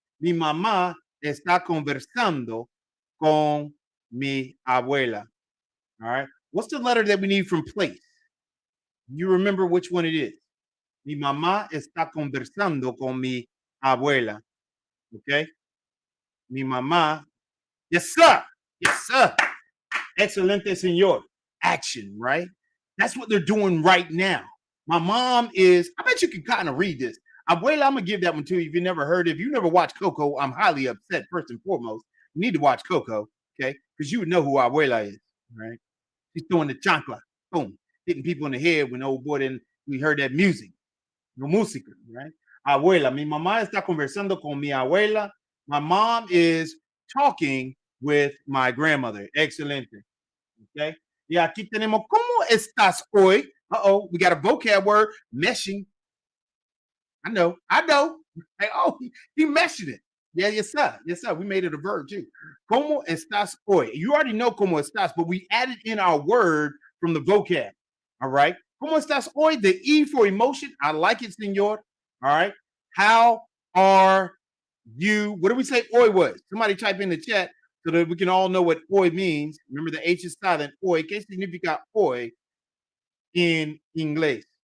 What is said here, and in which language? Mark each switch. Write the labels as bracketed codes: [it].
[es] Mi mamá está conversando con mi abuela. [en] All right. What's the letter that we need from place? You remember which one it is. [es] Mi mamá está conversando con mi abuela. [en] Okay. [es] Mi mamá. [en] Yes, sir. Yes, sir. [es] Excelente, señor. [en] Action, right? That's what they're doing right now. My mom is, I bet you can kind of read this. Abuela, I'm going to give that one to you if you never heard it. If you never watched Coco, I'm highly upset, first and foremost. You need to watch Coco, okay? Because you would know who Abuela is, right? She's throwing the chancla, boom, hitting people in the head when the old boy didn't, we heard that music, [es] no música, [en] right? [es] Abuela, mi mamá está conversando con mi abuela. [en] My mom is talking with my grandmother. [es] Excelente. [en] Okay. [es] Y aquí tenemos, ¿cómo estás hoy? [en] Uh-oh, we got a vocab word, meshing. I know. Hey, oh, he meshing it. Yeah, yes, sir. Yes, sir. We made it a verb too. [es] ¿Cómo estás hoy? [en] You already know cómo estás, but we added in our word from the vocab. All right. ¿Cómo estás hoy? The E for emotion. I like it, senor. All right. How are you? What do we say hoy was? Somebody type in the chat so that we can all know what hoy means. Remember, the H is silent. Hoy. [es] ¿Qué significa hoy in inglés?